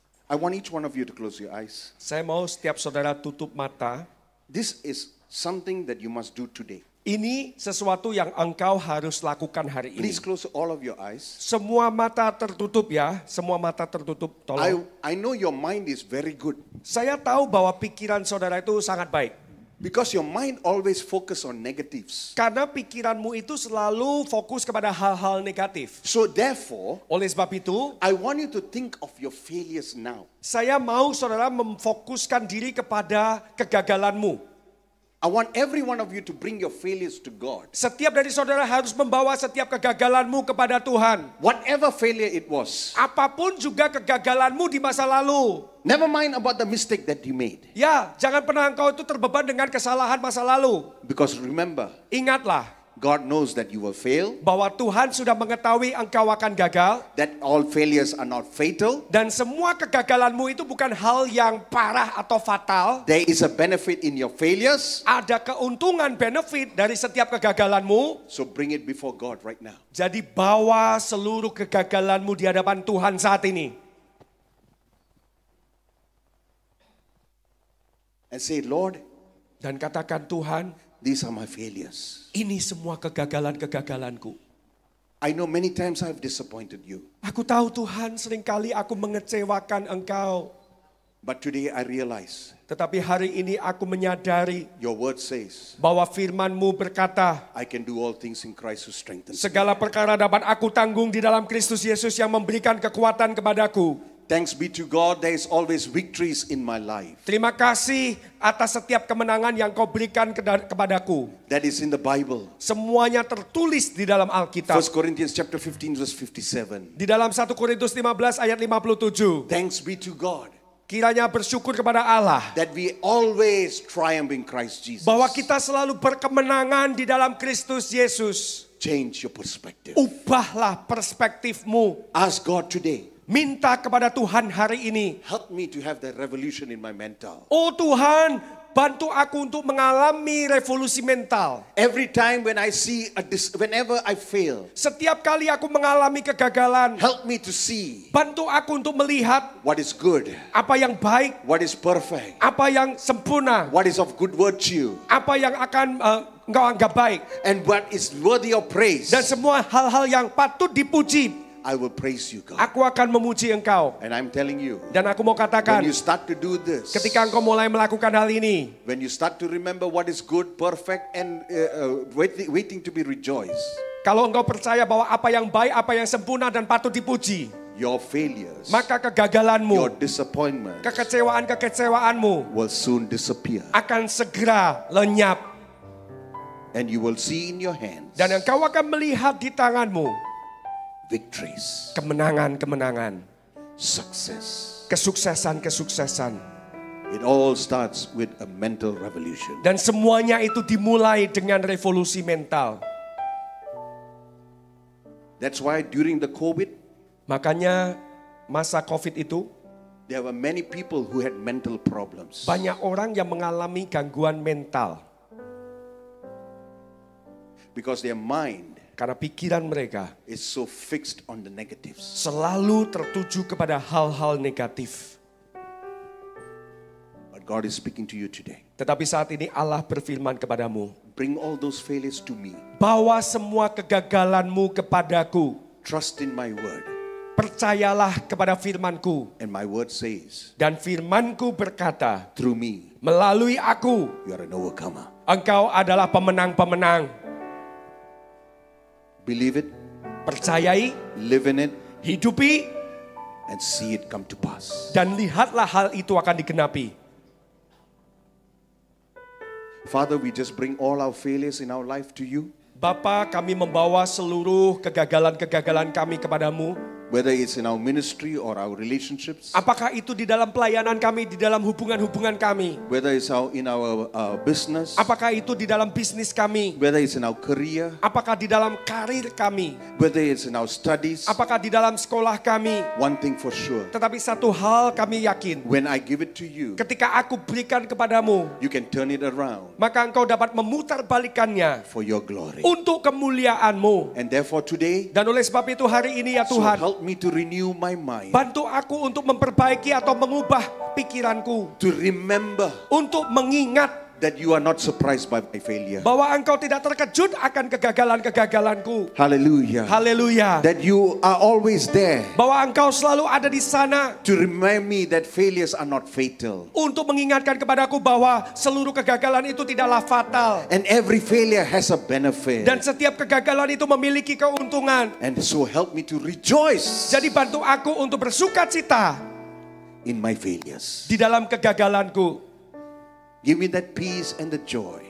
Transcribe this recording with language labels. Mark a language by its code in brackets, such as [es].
[en] I want each one of you to close your eyes. [id] Saya mau setiap saudara tutup mata. [en] This is something that you must do today. [id] Ini sesuatu yang engkau harus lakukan hari ini. [en] Please close all of your eyes. [id] Semua mata tertutup ya, semua mata tertutup, tolong. [en] I know your mind is very good [id] Saya tahu bahwa pikiran saudara itu sangat baik. [en] because your mind always focus on negatives. [id] Karena pikiranmu itu selalu fokus kepada hal-hal negatif. [en] So therefore, [id] Oleh sebab itu, [en] I want you to think of your failures now. [id] saya mau saudara memfokuskan diri kepada kegagalanmu. [en] I want every one of you to bring your failures to God. [id] Setiap dari saudara harus membawa setiap kegagalanmu kepada Tuhan. [en] Whatever failure it was. [id] Apapun juga kegagalanmu di masa lalu. [en] Never mind about the mistake that you made. [id] Ya, jangan pernah engkau itu terbeban dengan kesalahan masa lalu. [en] Because remember, [id] Ingatlah [en] God knows that you will fail. [id] bahwa Tuhan sudah mengetahui engkau akan gagal. [en] That all failures are not fatal. [id] Dan semua kegagalanmu itu bukan hal yang parah atau fatal. [en] There is a benefit in your failures. [id] Ada keuntungan [en] benefit [id] dari setiap kegagalanmu. [en] So bring it before God right now. [id] Jadi bawa seluruh kegagalanmu di hadapan Tuhan saat ini. [en] And say, Lord, [id] Dan katakan, Tuhan, [en] these are my failures. [id] ini semua kegagalan-kegagalanku. [en] I know many times I've disappointed you. [id] Aku tahu Tuhan, seringkali aku mengecewakan engkau. [en] But today I realize [id] Tetapi hari ini aku menyadari [en] your word says, [id] bahwa firman-Mu berkata, [en] I can do all things in Christ who strengthens me. [id] segala perkara dapat aku tanggung di dalam Kristus Yesus yang memberikan kekuatan kepadaku. [en] Thanks be to God, there is always victories in my life. [id] Terima kasih atas setiap kemenangan yang kau berikan kepadaku. [en] That is in the Bible. [id] Semuanya tertulis di dalam Alkitab. [en] 1 Corinthians chapter 15 verse 57. [id] Di dalam 1 Korintus 15 ayat 57. [en] Thanks be to God [id] Kiranya bersyukur kepada Allah [en] that we always triumph in Christ Jesus. [id] bahwa kita selalu berkemenangan di dalam Kristus Yesus. [en] Change your perspective. [id] Ubahlah perspektifmu. [en] Ask God today, [id] Minta kepada Tuhan hari ini. [en] help me to have that revolution in my mental. [id] Oh Tuhan, bantu aku untuk mengalami revolusi mental. [en] Every time when I see whenever I fail, [id] Setiap kali aku mengalami kegagalan, [en] help me to see [id] bantu aku untuk melihat [en] what is good, [id] apa yang baik, [en] what is perfect, [id] apa yang sempurna, [en] what is of good virtue, [id] apa yang akan engkau anggap baik. [en] and what is worthy of praise. [id] Dan semua hal-hal yang patut dipuji, [en] I will praise you, God. [id] aku akan memuji engkau. [en] And I'm telling you, [id] Dan aku mau [en] when [id] katakan, [en] you start to do this, [id] ketika engkau mulai melakukan hal ini, [en] when you start to remember what is good, perfect, and waiting to be rejoiced, [id] kalau engkau percaya bahwa apa yang baik, apa yang sempurna dan patut dipuji, [en] your failures, [id] maka kegagalanmu, [en] your disappointment [id] kekecewaan-kekecewaanmu [en] will soon disappear. [id] akan segera lenyap. [en] And you will see in your hands [id] Dan engkau akan melihat di tanganmu [en] victories, [id] kemenangan-kemenangan, [en] success. [id] kesuksesan-kesuksesan. [en] It all starts with a mental revolution. [id] Dan semuanya itu dimulai dengan revolusi mental. [en] That's why during the COVID, [id] Makanya masa COVID itu [en] there were many people who had mental problems. [id] banyak orang yang mengalami gangguan mental. [en] Because their mind [id] Karena pikiran mereka [en] is so fixed on the negatives. [id] selalu tertuju kepada hal-hal negatif. [en] But God is speaking to you today. [id] Tetapi saat ini Allah berfirman kepadamu, [en] Bring all those failures to me. [id] bawa semua kegagalanmu kepadaku. [en] Trust in my word. [id] Percayalah kepada firmanku. [en] And my word says, [id] Dan firmanku berkata, [en] through me, [id] melalui aku, [en] you are an overcomer. [id] engkau adalah pemenang-pemenang. [en] Believe it, [id] Percayai, [en] live in it, [id] hidupi, [en] and see it come to pass. [id] dan lihatlah hal itu akan digenapi. [en] Father, we just bring all our failures in our life to you. [id] Bapa, kami membawa seluruh kegagalan-kegagalan kami kepadamu. [en] Whether it's in our ministry or our relationships, [id] Apakah itu di dalam pelayanan kami, di dalam hubungan-hubungan kami? [en] whether it's in our business, [id] Apakah itu di dalam bisnis kami? [en] whether it's in our career, [id] Apakah di dalam karir kami? [en] whether it's in our studies, [id] Apakah di dalam sekolah kami? [en] one thing for sure, [id] Tetapi satu hal kami yakin, [en] when I give it to you, [id] ketika aku berikan kepadamu, [en] you can turn it around [id] maka engkau dapat memutarbalikannya [en] for your glory. [id] untuk kemuliaanmu. [en] And therefore today, [id] Dan oleh sebab itu hari ini ya [en] so [id] Tuhan, [en] help me to renew my mind, [id] bantu aku untuk memperbaiki atau mengubah pikiranku. [en] to remember [id] Untuk mengingat [en] that you are not surprised by my failure. [id] bahwa engkau tidak terkejut akan kegagalan-kegagalanku. [en] Hallelujah. [id] Haleluya. [en] That you are always there [id] Bahwa engkau selalu ada di sana [en] to remind me that failures are not fatal. [id] untuk mengingatkan kepadaku bahwa seluruh kegagalan itu tidaklah fatal. [en] And every failure has a benefit. [id] Dan setiap kegagalan itu memiliki keuntungan. [en] And so help me to rejoice [id] Jadi bantu aku untuk bersuka cita [en] in my failures. [id] di dalam kegagalanku. [en] Give me that peace and the joy